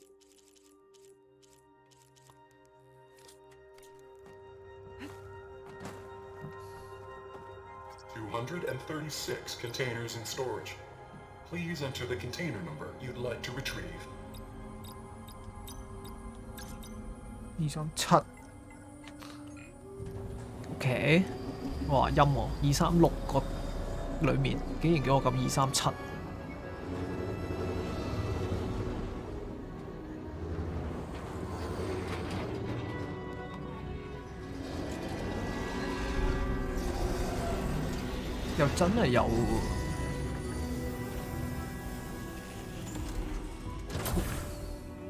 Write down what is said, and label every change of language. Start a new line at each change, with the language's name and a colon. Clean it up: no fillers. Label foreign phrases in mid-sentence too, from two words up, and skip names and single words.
English: 236 containers in storage. Please enter the container number you'd like to retrieve.
Cantonese: 237 OK， 哇陰喎，236個裡面竟然叫我撳237。又真係有喎。